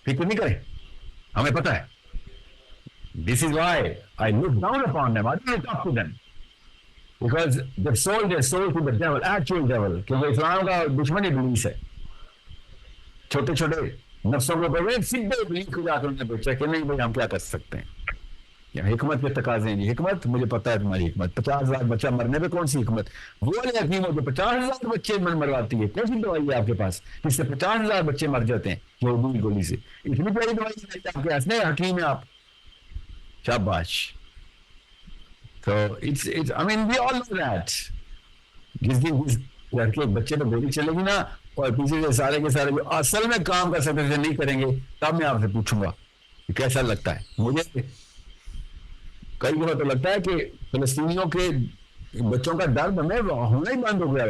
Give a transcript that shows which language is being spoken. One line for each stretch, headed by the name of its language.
Urdu: فکر نہیں کریں، ہمیں پتا ہے.
English: This is why I look down upon them. I don't talk to them. Because they've sold their soul to the devil, actual devil.
Urdu: کیونکہ اسلام کا دشمن ابلیس ہے. چھوٹے چھوٹے نفسوں کو بڑے سیدھے ابلیس کو جا کر انہیں پوچھا کہ نہیں بھائی ہم کیا کر سکتے ہیں. یا حکمت کے تقاضے ہیں. حکمت مجھے پتا ہے تمہاری حکمت. 50,000 بچہ مرنے پہ کون سی حکمت؟ وہ والی حکیم ہو جو 50,000 بچے مرواتی ہے. کون سی دوائی ہے آپ کے پاس جس سے 50,000 بچے مر جاتے ہیں یہودی گولی سے؟ اتنی پیاری دوائی ہے آپ کے پاس نہیں؟ حکیم ہے آپ، شاباش.
English: So it's I mean we all know that.
Urdu: جس دن جس لڑکے ایک بچے پہ گولی چلے گی نا اور پیچھے سے سارے کے سارے جو اصل میں کام کر سکتے تھے نہیں کریں گے، تب میں آپ سے پوچھوں گا کہ کیسا لگتا ہے. مجھے کئی دفعہ تو لگتا ہے کہ فلسطینیوں کے بچوں کا درد ہمیں ہونا ہی بند ہو گیا ہے.